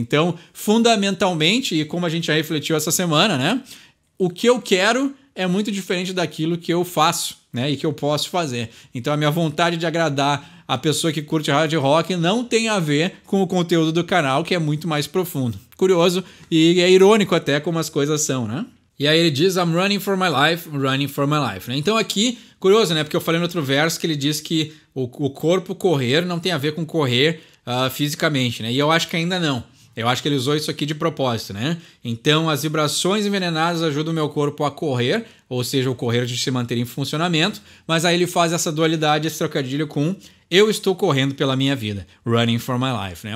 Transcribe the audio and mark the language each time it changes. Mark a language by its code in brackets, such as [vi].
[pt] Então, fundamentalmente, e como a gente já refletiu essa semana, né? O que eu quero é muito diferente daquilo que eu faço, né? E que eu posso fazer. Então, a minha vontade de agradar a pessoa que curte hard rock não tem a ver com o conteúdo do canal, que é muito mais profundo. Curioso e é irônico até como as coisas são, né? E aí ele diz, [en] I'm running for my life, running for my life. [pt] Né? Então aqui, curioso, né? Porque eu falei no outro verso que ele diz que o corpo correr não tem a ver com correr fisicamente, né? E eu acho que ainda não. Eu acho que ele usou isso aqui de propósito, né? Então, as vibrações envenenadas ajudam o meu corpo a correr, ou seja, o correr de se manter em funcionamento, mas aí ele faz essa dualidade, esse trocadilho com eu estou correndo pela minha vida, [en] running for my life, [pt] né?